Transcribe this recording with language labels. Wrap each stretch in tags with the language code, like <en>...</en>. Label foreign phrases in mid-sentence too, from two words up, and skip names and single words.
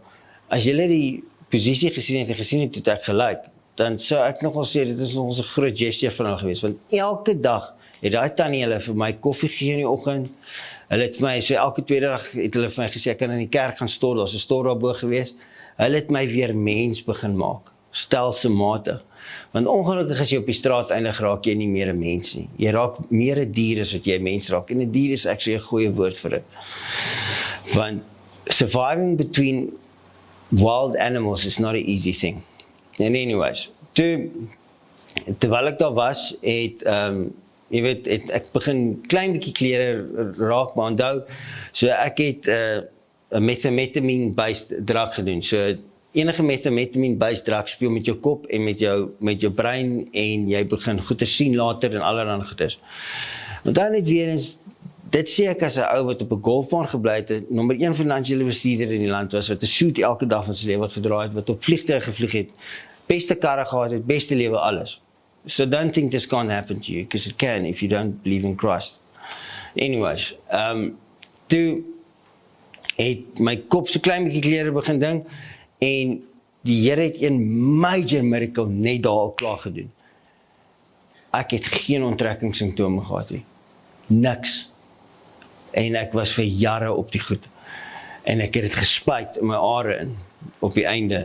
<af>As jy die posisie gesien het toe ek gelyk, dan sou ek nogal sê, dit is nog ons 'n groot gesture van hulle gewees, want elke dag het daai tannie hulle vir my koffie gegee in die oggend, hulle het my, so elke tweede dag het hulle vir my gesê, ek kan in die kerk gaan stort, daar's 'n stort daarbo gewees, hulle het my weer mens begin maak, stelselmatig. Want ongelukkig as jy op die straat eindig, raak jy nie meer 'n mens nie. Jy raak meer 'n dier as wat jy 'n mens raak. En 'n dier is actually 'n goeie woord vir dit.</af> <en>Want surviving between wild animals is not an easy thing. And anyways,</en> <af>terwyl ek daar was, jy weet, ek begin klein bietjie klere raak, maar onthou, so ek het 'n</af> <en>methamphetamine-based drug</en> <af>gedoen. So enige</af> <en>methamphetamine-based drug</en> <af>speel met jou kop en met jou brein, en jy begin goed te sien later en allerlei goeders. Want dan net weer eens, dit sê ek as 'n ou wat op 'n golfbaan gebly het, nommer 1 finansiële bestuurder in die land was, wat 'n suit elke dag van sy lewe gedraai het, wat op vliegtuie gevlieg het, beste karre gehad het, beste lewe, alles.</af> <en>So don't think this can't happen to you, because it can if you don't believe in Christ. Anyways,</en> <af>toe het my kop so klein bietjie klere begin ding, en die Here het 'n</af> <en>major miracle</en> <af>net daar al klaar gedoen. Ek het geen onttrekkingssimptome gehad nie. Niks. En ek was vir jare op die goed. En ek het dit gespuit in my are in, op die einde.</af>